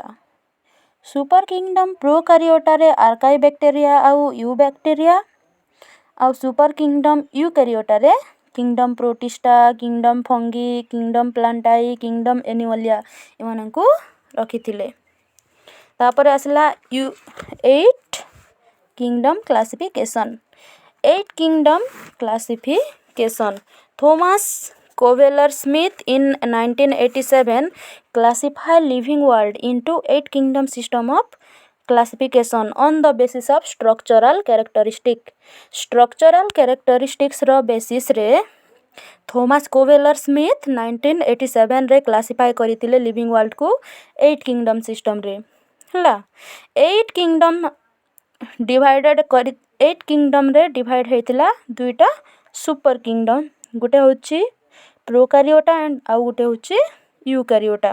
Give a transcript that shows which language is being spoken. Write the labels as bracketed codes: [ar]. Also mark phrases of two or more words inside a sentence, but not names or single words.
[en] super kingdom [or] ପ୍ରୋକାରିଓଟାରେ ଆର୍କାଇବ୍ୟାକ୍ଟେରିଆ ଆଉ ୟୁବ୍ୟାକ୍ଟେରିଆ, ଆଉ [en] super kingdom [or] ୟୁକାରିଓଟାରେ କିଙ୍ଗଡ଼ମ୍ ପ୍ରୋଟିଷ୍ଟା, କିଙ୍ଗଡ଼ମ୍ ଫଙ୍ଗି, କିଙ୍ଗଡ଼ମ୍ ପ୍ଲାଣ୍ଟାଇ, କିଙ୍ଗଡ଼ମ୍ ଏନିମଲିଆ ଏମାନଙ୍କୁ ରଖିଥିଲେ। ତାପରେ ଆସିଲା [en] eight kingdom classification. eight kingdom classification ଥୋମାସ୍ କୋଭେଲର୍ ସ୍ମିଥ୍ in 1987 classified living world into eight kingdom system of classification on the basis of structural characteristic. Structural characteristics [or] ର ବେସିସ୍ରେ ଥୋମାସ୍ କୋଭେଲର୍ ସ୍ମିଥ୍ 1987ରେ କ୍ଲାସିଫାଏ କରିଥିଲେ [en] living world eight kingdom system [or] ହେଲା। [en] eight kingdom [or] ଡିଭାଇଡ଼ ହେଇଥିଲା ଦୁଇଟା [en] super kingdom, [or] ଗୋଟେ ହେଉଛି ପ୍ରୋକାରିଓଟା ଆଉ ଗୋଟେ ହେଉଛି ୟୁକାରିଓଟା।